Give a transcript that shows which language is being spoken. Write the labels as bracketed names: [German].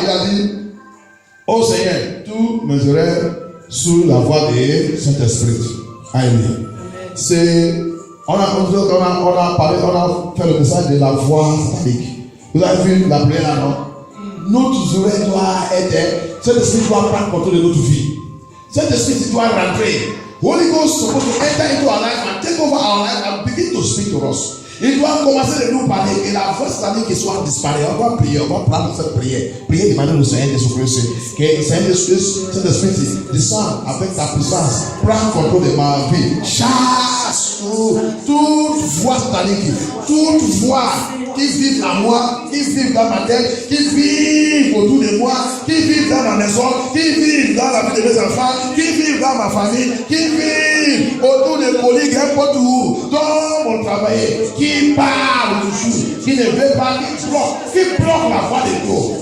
[French] Il a dit, ô Seigneur, tous mes oreilles sous la voix de Saint-Esprit. Alléluia. On a fait le message de la voix satanique. Vous avez vu la prière là, non? Notre oreille doit être, cet esprit doit prendre contrôle de notre vie. Cet esprit doit rentrer. [English] Holy Ghost is supposed to enter into our life and take over our life and begin to speak to us. [French] Il doit commencer de nous parler et la voix satanique qui soit disparue. On va prier, on va prendre cette prière. Prier demander au Seigneur Jésus-Christ que le Seigneur Jésus-Christ, cet esprit descend avec ta puissance, prend contrôle de ma vie. Chasse toute voix satanique, toute voix qui vit en moi, qui vit dans ma tête, qui vit autour de moi, qui vit dans ma maison, qui vit dans la vie de mes enfants, qui vit dans ma famille, qui vit autour des collègues, n'importe où, dans mon travail, qui parle toujours, qui ne veut pas, qui bloque la voix de Dieu.